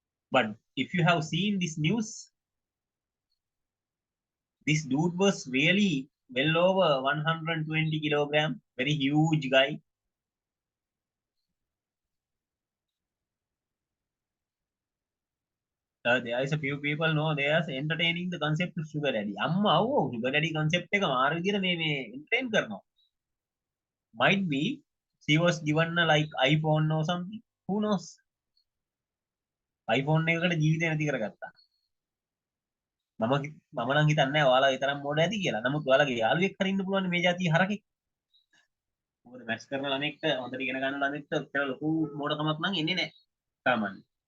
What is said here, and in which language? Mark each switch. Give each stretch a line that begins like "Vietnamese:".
English: But if you have seen this news, this dude was really well over 120 kilogram, very huge guy. There is a few people know they are entertaining the concept of sugar daddy.
Sinhala: අම්මා අවෝ sugar daddy concept එක මාර විදියට මේ entertain කරනවා.
English: Might be she was given a like iPhone or something. Who knows?
Sinhala: iPhone එකකට ජීවිතේ නැති කරගත්තා. මම මම නම් හිතන්නේ නැහැ ඔයාලා ඒ තරම් මොඩ ඇති කියලා. නමුත් ඔයාලගේ යාළුවෙක් හරි ඉන්න පුළුවන් මේ જાතිය හරකෙක්. මොකද මැච් කරන ළමෙක්ට හොඳට ඉගෙන ගන්න ළමෙක්ට කියලා ලොකු මොඩකමක් නම් එන්නේ නැහැ. සාමාන්‍ය.